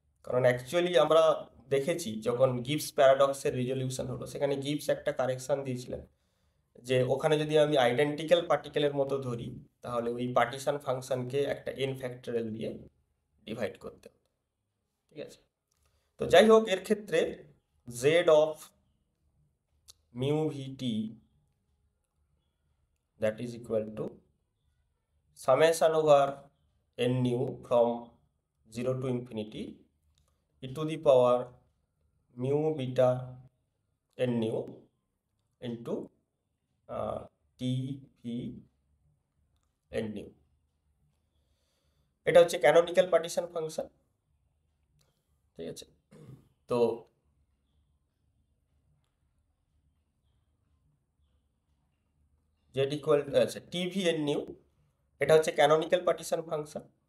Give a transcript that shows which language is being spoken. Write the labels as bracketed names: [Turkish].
[Bangla] কারণ অ্যাকচুয়ালি আমরা দেখেছি যখন গিবস প্যারাডক্সের রিজলিউশন হলো, সেখানে গিবস একটা কারেকশন দিয়েছিলেন যে ওখানে যদি আমি আইডেন্টিক্যাল পার্টিকেলের মতো ধরি তাহলে ওই পার্টিশন ফাংশনকে একটা এন ফ্যাক্টরিয়াল দিয়ে ডিভাইড করতে হবে, ঠিক আছে? তো যাই হোক, এর ক্ষেত্রে [English] Z of mu V T that is equal to summation over n nu from 0 to infinity e to the power mu beta n nu into t v n nu। [Bangla] এটা হচ্ছে ক্যানোনিক্যাল পার্টিশন ফাংশন, ঠিক আছে? তো Z equal আচ্ছা TV N new, এটা হচ্ছে canonical partition function.